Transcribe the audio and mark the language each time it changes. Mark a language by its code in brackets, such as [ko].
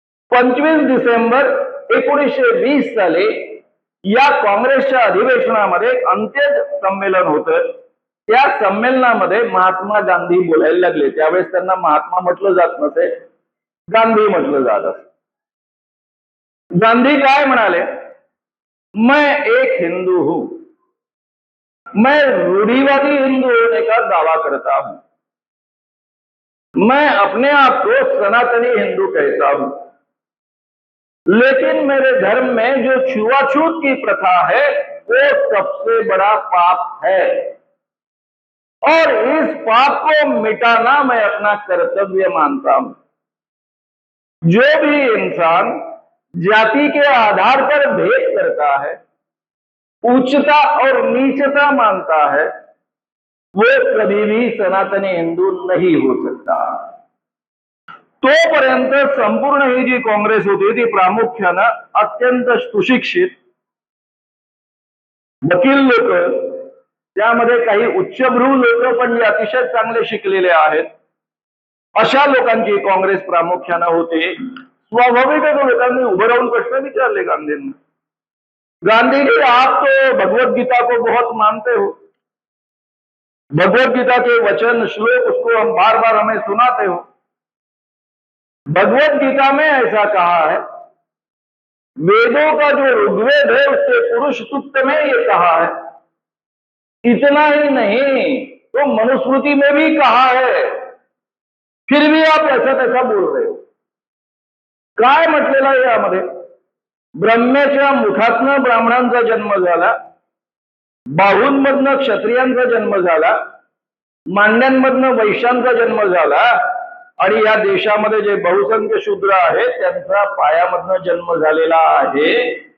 [mr] 25 डिसेंबर 1920 साली या काँग्रेसच्या अधिवेशनामध्ये अंत्यज संमेलन होतं. त्या संमेलनामध्ये महात्मा गांधी बोलायला लागले. त्यावेळेस त्यांना महात्मा म्हटलं जात नसे, गांधी म्हटलं जात असे. गांधी काय म्हणाले? [hi] मैं एक हिंदू हूं, मैं रूढ़िवादी हिंदू होने का दावा करता हूं, मैं अपने आप को सनातनी हिंदू कहता हूं, लेकिन मेरे धर्म में जो छुआछूत की प्रथा है वो सबसे बड़ा पाप है और इस पाप को मिटाना मैं अपना कर्तव्य मानता हूं। जो भी इंसान जाति के आधार पर भेद करता है, उच्चता और नीचता मानता है, वो कभी भी सनातनी हिंदू नहीं हो सकता। [mr] तोपर्यंत संपूर्ण ही जी काँग्रेस होती ती प्रामुख्यानं अत्यंत सुशिक्षित वकील लोक, त्यामध्ये काही उच्चभ्रू लोक पण जे अतिशय चांगले शिकलेले आहेत, अशा लोकांची काँग्रेस प्रामुख्यानं होते. स्वाभाविकच लोकांनी उभं राहून प्रश्न विचारले गांधींना. [hi] गांधी जी, आप तो भगवत गीता को बहुत मानते हो, भगवत गीता के वचन श्लोक उसको हम बार बार हमें सुनाते हो। भगवत गीता में ऐसा कहा है, वेदों का जो ऋग्वेद है उसके पुरुष सूक्त में ये कहा है, इतना ही नहीं तो मनुस्मृति में भी कहा है, फिर भी आप ऐसा तैसा बोल रहे हो। [mr] काय म्हटलेलं आहे यामध्ये? ब्रह्म्याच्या मुखातनं ब्राह्मणांचा जन्म झाला, बाहूंमधनं क्षत्रियांचा जन्म झाला, मांड्यांमधनं वैश्यांचा जन्म झाला आणि या देशामध्ये जे बहुसंख्य शूद्र आहेत त्यांचा पायामधनं जन्म झालेला आहे.